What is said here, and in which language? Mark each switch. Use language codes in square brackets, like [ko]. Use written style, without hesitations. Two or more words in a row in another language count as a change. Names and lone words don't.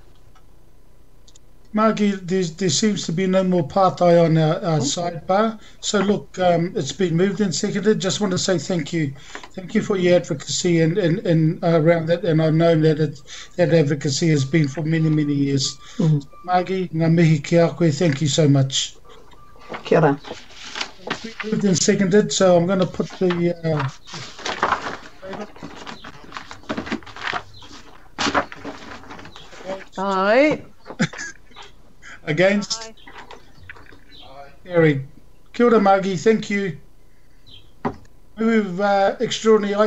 [en] Margie, there seems to be no more part-eye on our sidebar. So look, it's been moved and seconded. Just want to say thank you. Thank you for your advocacy and around that. And I've known that that advocacy has been for many, many years. Mm. Margie, [mi] ngā mihi ki a koe, [en] thank you so much. [mi] Kia ora. [en] It's been moved and seconded, so I'm going to put the... Aye. Against? Carried. [mi] Kia ora, [en] Margie, thank you. Move extraordinary